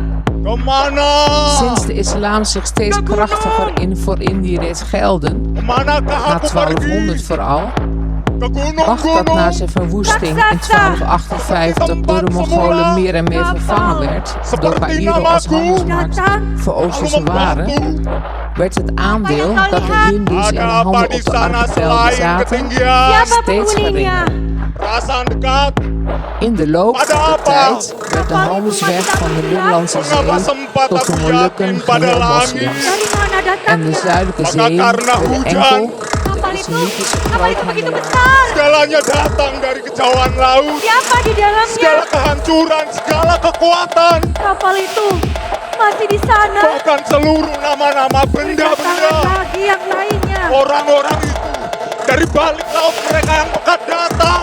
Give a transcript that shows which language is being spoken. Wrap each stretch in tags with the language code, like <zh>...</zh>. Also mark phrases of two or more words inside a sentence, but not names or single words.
<nl>Sinds de islam zich steeds krachtiger voor Indië deed gelden, na 1200 vooral, Bagdad na zijn verwoesting in 1258 door de Mongolen meer en meer vervangen werd door Caïro als handelsmarkt voor Oosterse waren, werd het aandeel dat de Hindoes in de handel op de archipel bezaten steeds geringer. In de loop der tijd werd de handelsweg van de Middellandse Zee tot de Molukken geheel moslims en de Zuidelijke Zee werden enkel Islamitische groothandel.</nl> <id>Segalanya datang dari kejauhan laut. Siapa di dalamnya? Segala kehancuran, segala kekuatan. Kapal itu masih di sana. Bahkan seluruh nama-nama benda-benda. Lagi yang lainnya. Orang-orang itu dari balik laut mereka yang pekat datang.</id>